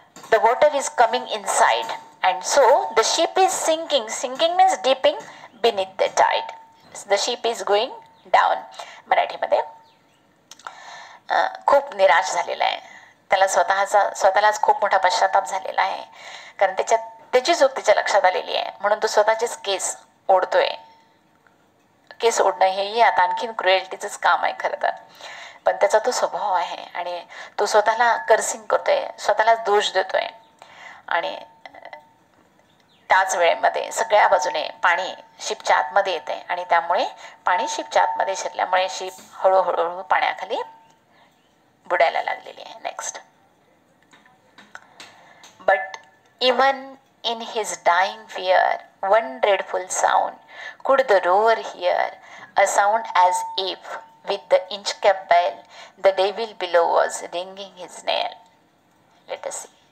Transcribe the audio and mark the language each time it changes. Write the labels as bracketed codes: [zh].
[en] The water is coming inside, and so the ship is sinking. Sinking means dipping beneath the tide. The ship is going down. [mr] मराठीमध्ये खूप निराश झालेला आहे. त्याला स्वतःलाच खूप मोठा पश्चाताप झालेला आहे. कारण त्याची चूक त्याच्या लक्षात आलेली आहे, म्हणून तो स्वतःचेच केस ओढतोय. केस ओढणं हेही आता आणखीन क्रुएल्टीचंच काम आहे खरं तर. पण त्याचा तो स्वभाव आहे आणि तो स्वतःला कर्सिंग करतोय, स्वतःलाच दोष देतोय. आणि त्याच वेळेमध्ये सगळ्या बाजूने पाणी शिपच्या आतमध्ये येते आणि त्यामुळे पाणी शिपच्या आतमध्ये शिरल्यामुळे शिप हळूहळू पाण्याखाली बुडायला लागलेली आहे. [en] Next, but even in his dying fear, one dreadful sound could the rover hear, a sound as if with the Inchcape bell the devil below was ringing his knell. Let us see.